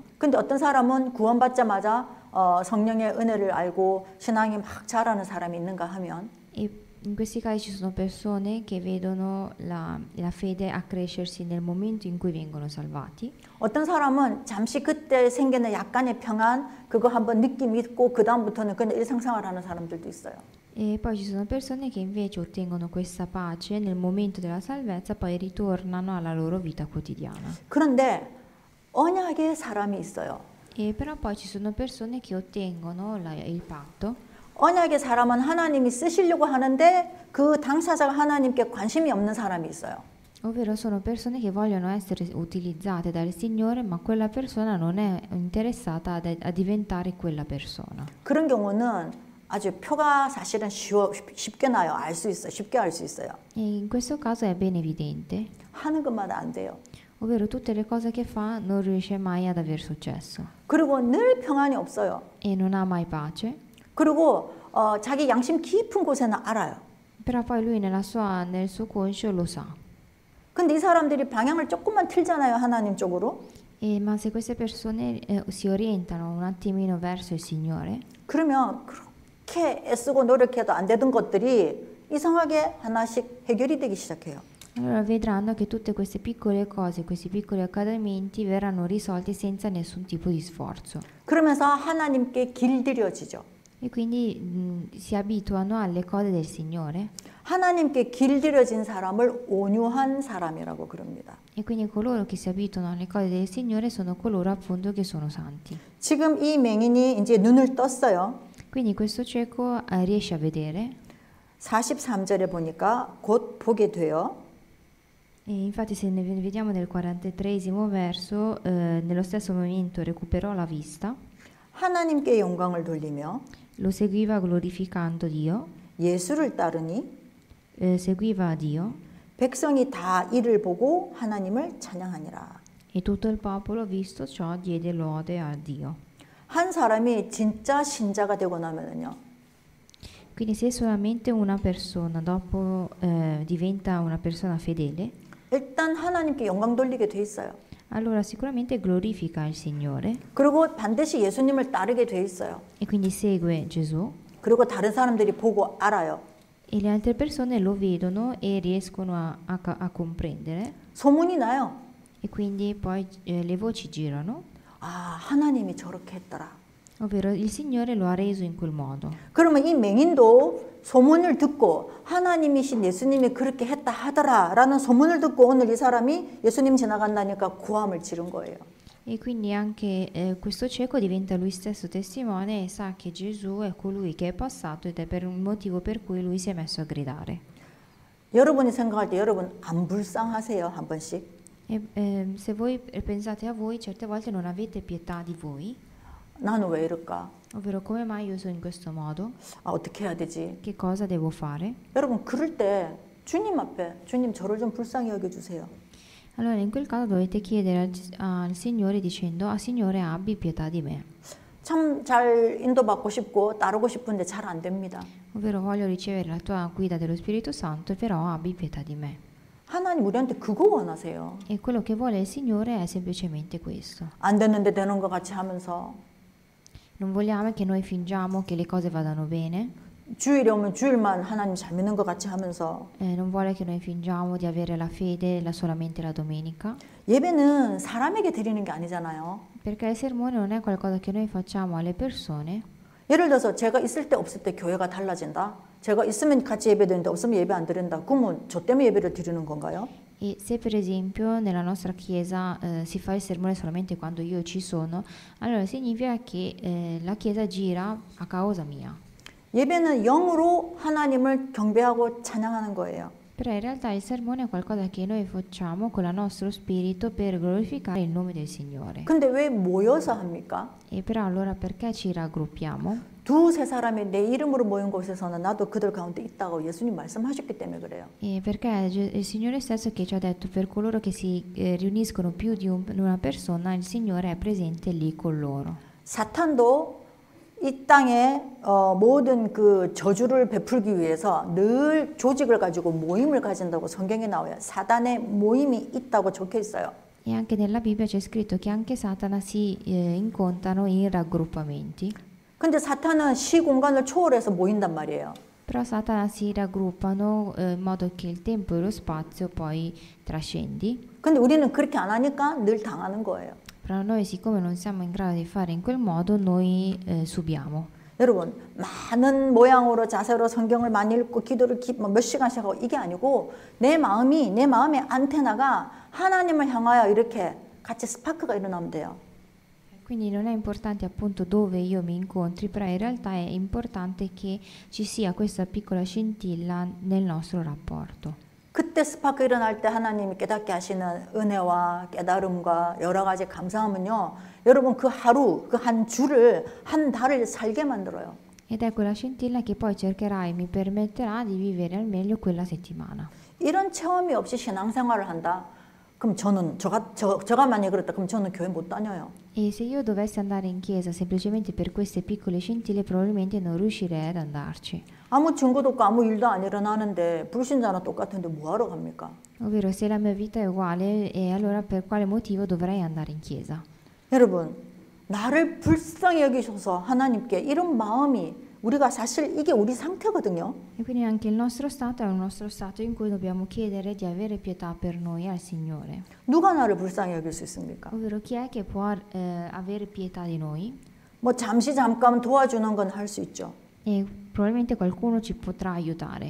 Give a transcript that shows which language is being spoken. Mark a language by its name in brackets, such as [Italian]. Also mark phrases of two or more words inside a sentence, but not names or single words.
[Korean] 근데 어떤 사람은 구원받자마자 성령의 은혜를 알고 신앙이 막 자라는 사람이 있는가 하면 [Italian] E in questi casi ci sono persone che vedono la fede accrescersi nel momento in cui vengono salvati. [Korean] 어떤 사람은 잠시 그때 생기는 약간의 평안 그거 한번 느낌 있고 그 다음부터는 그냥 일상생활하는 사람들도 있어요. [Italian] E poi ci sono persone che invece ottengono questa pace nel momento della salvezza, poi ritornano alla loro vita quotidiana. [Korean] 그런데 언약의 사람이 있어요. [Italian] E però poi ci sono persone che ottengono il patto. [Korean] 언약의 사람은 하나님이 쓰시려고 하는데 그 당사자가 하나님께 관심이 없는 사람이 있어요. [Italian] Ovvero sono persone che vogliono essere utilizzate dal Signore, ma quella persona non è interessata a diventare quella persona. [Korean] 그런 경우는 아주 표가 사실은 쉽게 나요. 알 수 있어요. 쉽게 알 수 있어요. [Italian] E in questo caso è ben evidente. [Korean] 하는 것마다 안 돼요. [Italian] Ovvero tutte le cose che fa non riesce mai ad aver successo. [Korean] 그리고 늘 평안이 없어요. [Italian] E non ha mai pace. [Korean] 그리고 자기 양심 깊은 곳에는 알아요. [Italian] Però poi lui nel suo conscio lo sa. [Korean] 근데 이 사람들이 방향을 조금만 틀잖아요. 하나님 쪽으로. [Italian] Ma se queste persone si orientano un attimino verso il Signore, [Korean] 그러면 그렇게 애쓰고 노력해도 안 되던 것들이 이상하게 하나씩 해결이 되기 시작해요. [Italian] allora vedranno che tutte queste piccole cose, questi piccoli accadimenti verranno risolti senza nessun tipo di sforzo. [Korean] 그러면서 하나님께 길들여지죠. [Italian] e quindi si abituano alle cose del Signore. [Korean] 하나님께 길들여진 사람을 온유한 사람이라고 그럽니다. [Italian] E quindi coloro che si abituano alle cose del Signore sono coloro appunto che sono santi. [Korean] 지금 이 맹인이 이제 눈을 떴어요. [Italian] Quindi questo cieco riesce a vedere [Korean] 43절에 보니까 곧 보게 돼요. [Italian] e infatti se ne vediamo nel 43esimo verso, nello stesso momento recuperò la vista, [Korean] 하나님께 영광을 돌리며 [Italian] lo seguiva glorificando Dio, [Korean] 예수를 따르니 [Italian] seguiva Dio [Korean] 백성이 다 이를 보고 하나님을 찬양하니라. [Italian] e tutto il popolo visto ciò diede lode a Dio. [Korean] 한 사람이 진짜 신자가 되고 나면은요. [Italian] Quindi se solamente una persona dopo diventa una persona fedele, [Korean] 일단 하나님께 영광 돌리게 돼 있어요. [Italian] allora sicuramente glorifica il Signore [Korean] 그리고 반드시 예수님을 따르게 돼 있어요. [Italian] e quindi segue Gesù [Korean] 그리고 다른 사람들이 보고 알아요. [Italian] e le altre persone lo vedono e riescono a comprendere [Korean] 소문이 나요. [Italian] e quindi poi le voci girano, [Korean] 아, 하나님이 저렇게 했더라. [Italian] ovvero il Signore lo ha reso in quel modo. [Korean] 그러면 이 맹인도 소문을 듣고 하나님이신 예수님이 그렇게 했다 하더라 라는 소문을 듣고 오늘 이 사람이 예수님 지나간다니까 고함을 지른 거예요. [Italian] E quindi anche questo cieco diventa lui stesso testimone e sa che Gesù è colui che è passato ed è per un motivo per cui lui si è messo a gridare. [Korean] 여러분이 생각할 때 여러분 안 불쌍하세요? 한 번씩? [Italian] E se voi pensate a voi, certe volte non avete pietà di voi, [Korean] 나는 왜 이럴까? [Italian] ovvero come mai io sono in questo modo, [Korean] 아, 어떻게 해야 되지? [Italian] che cosa devo fare? [Korean] 여러분 그럴 때 주님 앞에 주님 저를 좀 불쌍히 여겨주세요. [Italian] Allora in quel caso dovete chiedere al Signore dicendo: ah Signore, abbi pietà di me. [Korean] 참 잘 인도받고 싶고 따르고 싶은데 잘 안 됩니다. [Italian] Ovvero voglio ricevere la tua guida dello Spirito Santo, però abbi pietà di me. [Korean] 하나님 우리한테 그거 원하세요. [Italian] E quello che vuole il Signore è semplicemente questo. [Korean] 안 됐는데 되는 것 같이 하면서 [Italian] Non vogliamo che noi fingiamo che le cose vadano bene, [Korean] 주일에 오면 주일만 하나님 잘 믿는 것 같이 하면서 [Italian] non vuole che noi fingiamo di avere la fede solamente la domenica, [Korean] 예배는 사람에게 드리는 게 아니잖아요. [Italian] perché il sermone non è qualcosa che noi facciamo alle persone. [Korean] 예를 들어서 제가 있을 때 없을 때 교회가 달라진다. 제가 있으면 같이 예배드리는데 없으면 예배 안 드린다. 그러면 저 때문에 예배를 드리는 건가요? [Italian] E se per esempio nella nostra chiesa si fa il sermone solamente quando io ci sono, allora significa che la chiesa gira a causa mia. [Korean] 예배는 영으로 하나님을 경배하고 찬양하는 거예요. [Italian] Però in realtà il sermone è qualcosa che noi facciamo con il nostro spirito per glorificare il nome del Signore. [Korean] 근데 왜 모여서 합니까? [Italian] E però allora perché ci raggruppiamo? [Korean] 두세 사람이 내 이름으로 모인 곳에서는 나도 그들 가운데 있다고 예수님 말씀하셨기 때문에 그래요. [Italian] E perché è il Signore stesso che ci ha detto: per coloro che si riuniscono più di una persona, il Signore è presente lì con loro. [Korean] 사탄도 이 땅에 모든 그 저주를 베풀기 위해서 늘 조직을 가지고 모임을 가진다고 성경에 나와요. 사단의 모임이 있다고 적혀 있어요. [Italian] E anche nella Bibbia c'è scritto che anche Satana si incontrano in raggruppamenti. [Korean] 근데 사탄은 시 공간을 초월해서 모인단 말이에요. [Italian] Però Satana si raggruppano in modo che il tempo e lo spazio poi trascendi. [Korean] 근데 우리는 그렇게 안 하니까 늘 당하는 거예요. [Italian] Però noi, siccome non siamo in grado di fare in quel modo, noi subiamo. [Korean] 여러분, 많은 모양으로 자세로 성경을 많이 읽고 기도를 몇 시간씩 하고 이게 아니고 내 마음의 안테나가 하나님을 향하여 이렇게 같이 스파크가 일어나면 돼요. [Italian] Quindi non è importante appunto dove io mi incontri, però in realtà è importante che ci sia questa piccola scintilla nel nostro rapporto. [Korean] 그때 스파크 일어날 때 하나님이 깨닫게 하시는 은혜와 깨달음과 여러 가지 감사하면요. 여러분 그 하루, 그 한 주를, 한 달을 살게 만들어요. [Italian] Ed è quella scintilla che poi cercherà e mi permetterà di vivere al meglio quella settimana. [Korean] 이런 체험이 없이 신앙생활을 한다. 그럼 저는 저가 만약에 그랬다. 그럼 저는 교회 못 다녀요. [Italian] E se io dovessi andare in chiesa semplicemente per queste piccole scintille, probabilmente non riuscirei ad andarci. [Korean] 아무 증거도 없고 아무 일도 안 일어나는데 불신자나 똑같은데 뭐하러 갑니까? [Italian] Ovvero, se la mia vita è uguale, e allora per quale motivo dovrei andare in chiesa? [Korean] 여러분, 나를 불쌍히 여기셔서 하나님께 이런 마음이 우리가 사실 이게 우리 상태거든요. [Italian] E quindi anche il nostro stato è un nostro stato in cui dobbiamo chiedere di avere pietà per noi al Signore. [Korean] 누가 나를 불쌍히 여길 수 있습니까? [Italian] Ovvero, chi è che può avere pietà di noi? [Korean] 뭐 잠깐 도와주는 건 할 수 있죠. [Italian] e probabilmente qualcuno ci potrà aiutare.